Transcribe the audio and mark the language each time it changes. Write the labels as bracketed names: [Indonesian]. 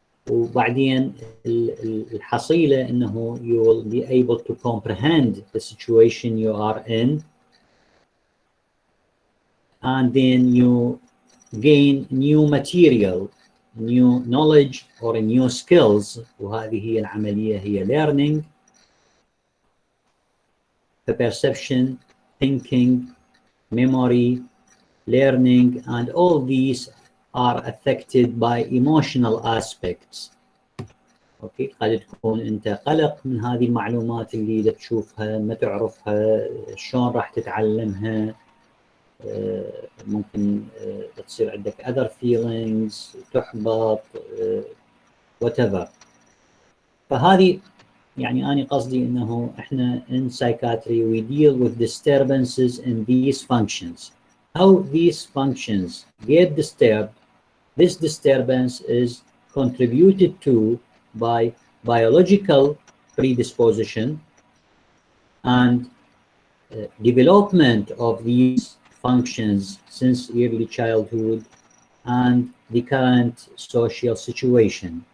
[Arabic] وبعدين الحصيلة انه [English] you will be able to comprehend the situation you are in, and then you gain new material, new knowledge or new skills، [Arabic] وهذه هي العملية هي [English] learning. The perception, thinking, memory, learning, and all these are affected by emotional aspects. [Arabic] اوكي، قد تكون انت قلق من هذه المعلومات اللي تشوفها ما تعرفها، شلون راح تتعلمها، ممكن تصير عندك [English] other feelings، [Arabic] تحبط، whatever. فهذه يعني أنا قصدي إنه إحنا [English] in psychiatry we deal with disturbances in these functions. How these functions get disturbed, this disturbance is contributed to by biological predisposition and development of these functions since early childhood and the current social situation.